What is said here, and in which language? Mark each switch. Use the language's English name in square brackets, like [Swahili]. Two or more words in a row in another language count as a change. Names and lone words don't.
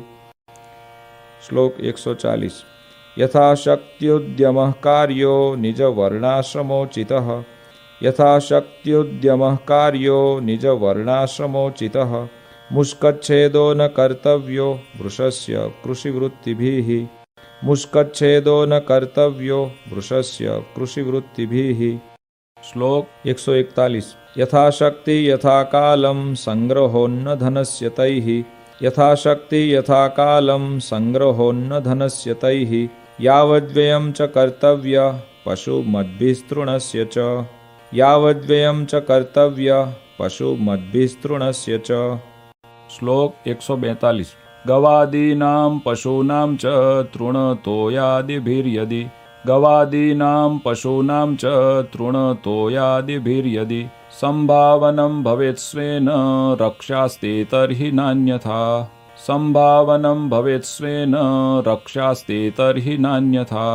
[Sanskrit] શ્લોક 140 યથાશક્ત્યુદ્યમઃ કાર્યો નિજવર્ણાશ્રમોચિતઃ યથાશક્ત્યુદ્યમઃ કાર્યો નિજવર્ણાશ્રમોચિતઃ મુષ્કચ્છેદો ન કર્તવ્યો વૃષસ્ય કૃષિવૃત્તિભિઃ मुष्कच्छेदो न कर्तव्यो वृषस्य कृषिवृत्तिभिः। શ્લોક 141 यथाशक्ति यथा कालं संग्रहोन्न धनस्य तैः यथाशक्ति यथा कालं संग्रहोन्न धनस्य तैः यावद्व्ययं च कर्तव्य पशुमद्भिस्तृणस्य च यावद्व्ययं च कर्तव्य पशुमद्भिस्तृणस्य च। શ્લોક 142 ગવાદીનાં પશૂનાં ચ તૃણતોયાદિભિર્યદિ ગવાદીનાં પશૂનાં ચ તૃણતોયાદિભિર્યદિ સંભાવनं ભવેत् સ્વેન રક્ષાસ્તે તર્હિ નાન્યથા સંભાવनं ભવેत् સ્વેન રક્ષાસ્તે તર્હિ નાન્યથા।